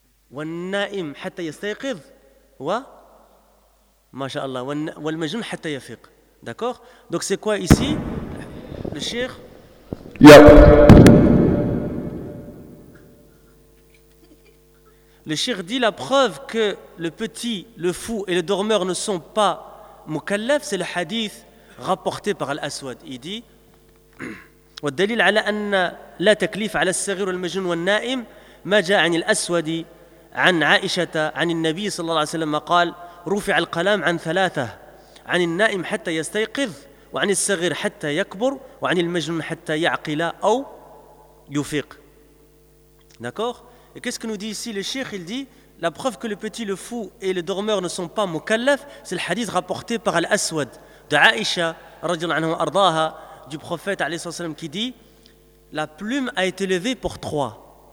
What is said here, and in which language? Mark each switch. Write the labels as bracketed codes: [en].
[ar] والنائم حتى يستيقظ و ما شاء الله والمجنون حتى يفيق. [fr] D'accord? Donc c'est quoi ici le cheikh? Yeah. Le cheikh dit, la preuve que le petit, le fou et le dormeur ne sont pas mukallaf, c'est le hadith rapporté par Al-Aswad. Il dit [ar] والدليل على ان لا تكليف على الصغير والمجنون والنائم ما جاء عن الاسودي عن عائشة عن النبي صلى الله عليه وسلم قال رفع القلم عن ثلاثة عن النائم حتى يستيقظ وعن الصغير حتى يكبر وعن المجنون حتى يعقل أو يفيق. D'accord? [fr] Et qu'est-ce que nous dit ici le cheikh? Il dit, la preuve que le petit, le fou et le dormeur ne sont pas mukallaf, c'est le hadith rapporté par Al-Aswad de Aïcha [ar] رضي الله عنها وأرضاها [fr] du prophète [ar] عليه الصلاة والسلام [fr] qui dit, la plume a été levée pour trois.